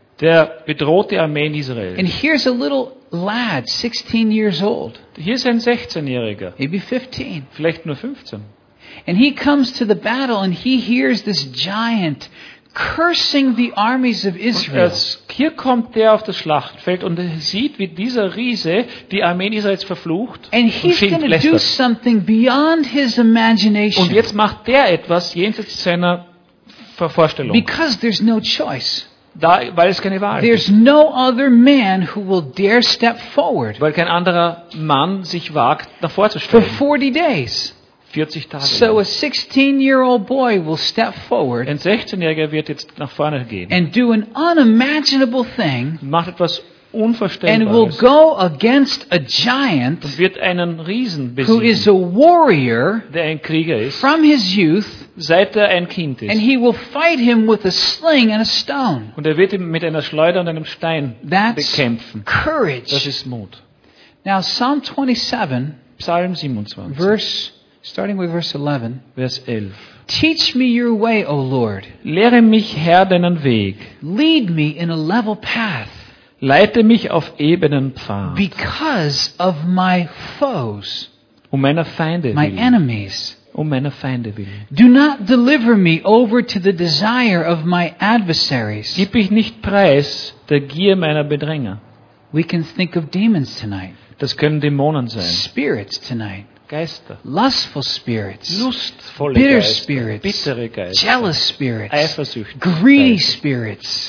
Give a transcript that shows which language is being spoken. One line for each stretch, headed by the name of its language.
German: Der bedroht die Armeen Israels.
English: And here's a little lad, 16 years old.
German: Hier ist ein 16-Jähriger.
English: Maybe 15.
German: Vielleicht nur 15.
English: And he comes to the battle and he hears this giant cursing the armies of Israel.
German: Hier kommt der auf das Schlachtfeld und er sieht, wie dieser Riese die Armeen Israels verflucht und schimpft. Und jetzt macht der etwas jenseits seiner Vorstellung.
English: Because there's no choice.
German: Da, weil es keine Wahl
English: There's
German: gibt.
English: No other man who will dare step forward.
German: Weil kein anderer Mann sich wagt, davor zu stehen.
English: For 40 days.
German: 40 Tage.
English: So a 16-year-old boy will step forward.
German: Ein 16-Jähriger wird jetzt nach vorne gehen.
English: And do an unimaginable thing.
German: Macht etwas Unvorstellbares.
English: And will go against a giant.
German: Und wird einen Riesen besiegen.
English: Who is a warrior.
German: Der ein Krieger ist.
English: From his youth.
German: Seit er ein Kind ist.
English: And he will fight him with a sling and a stone.
German: Und er wird ihn mit einer Schleuder und einem Stein
English: That's
German: bekämpfen.
English: Courage.
German: Das ist Mut.
English: Now Psalm 27.
German: Psalm 27.
English: Verse Starting with verse 11.
German: Vers 11.
English: Teach me your way, O Lord.
German: Lehre mich, Herr, deinen Weg.
English: Lead me in a level path.
German: Leite mich auf ebenen Pfad.
English: Because of my foes.
German: Um meiner Feinde
English: My enemies.
German: Um meiner Feinde willen.
English: Do not deliver me over to the desire of my adversaries.
German: Gib mich nicht preis der Gier meiner Bedränger.
English: We can think of demons tonight.
German: Das können Dämonen sein.
English: Spirits tonight.
German: Geister.
English: Lustful spirits.
German: Lustvolle bitter Geister.
English: Spirits.
German: Bittere Geister.
English: Jealous spirits.
German: Eifersüchtige.
English: Greedy spirits.